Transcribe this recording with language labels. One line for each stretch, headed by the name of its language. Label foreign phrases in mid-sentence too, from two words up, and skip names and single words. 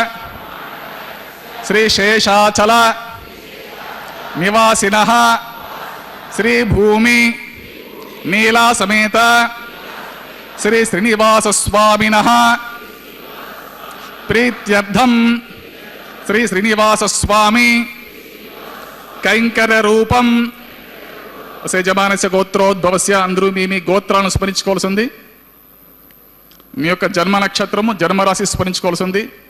Sanskrit: श्रीशेषाचल निवासिनः श्रीभूमि नीला समेत श्री श्रीनिवास स्वामिनः प्रीत्यर्थं श्री श्रीनिवास स्वामी कैंकर रूपं యజమానస్య గోత్రోద్భవస్య
Telugu: అందరూ మీ గోత్రాలను స్మరించుకోవాల్సి ఉంది. మీ యొక్క జన్మ నక్షత్రము జన్మరాశి స్మరించుకోవాల్సి ఉంది.